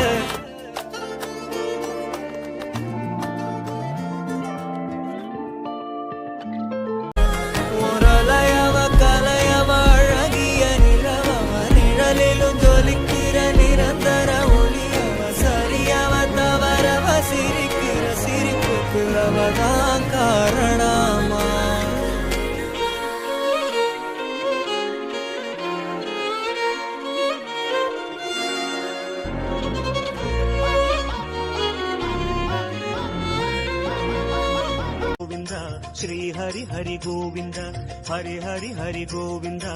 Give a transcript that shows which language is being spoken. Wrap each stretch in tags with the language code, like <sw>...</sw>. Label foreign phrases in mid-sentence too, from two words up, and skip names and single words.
<ta>முரளையவ கலையவ அழகிய நிலவவ நிழலிலும் ஜொலிக்கிற நிரந்தர ஒளியவ சரியவ தவறவ சிரிக்கிற சிரிப்புக்கு அவதான் காரணமா</ta> <sa>गोविंदा श्री हरि हरि गोविंदा हरि हरि हरि गोविंदा</sa>